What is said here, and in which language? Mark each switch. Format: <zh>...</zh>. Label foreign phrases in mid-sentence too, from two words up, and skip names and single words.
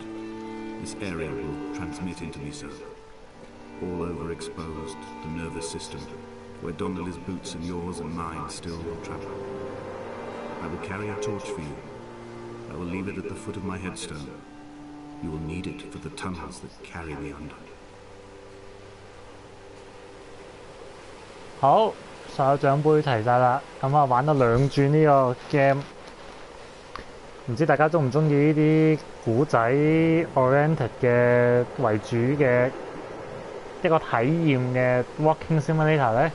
<en>This area will transmit into me so. All overexposed, the nervous system, where Donnelly's boots and yours and mine still travel. I will carry a torch for you. I will leave it at the foot of my headstone. You will need it for the tunnels that carry me under.</en> <yue>好，所有獎杯齊晒啦，咁啊玩咗2轉呢個 game，唔知大家中唔中意呢啲古仔 oriented 嘅為主嘅一個體驗嘅</yue> <en>walking simulator</en> <yue>咧？</yue>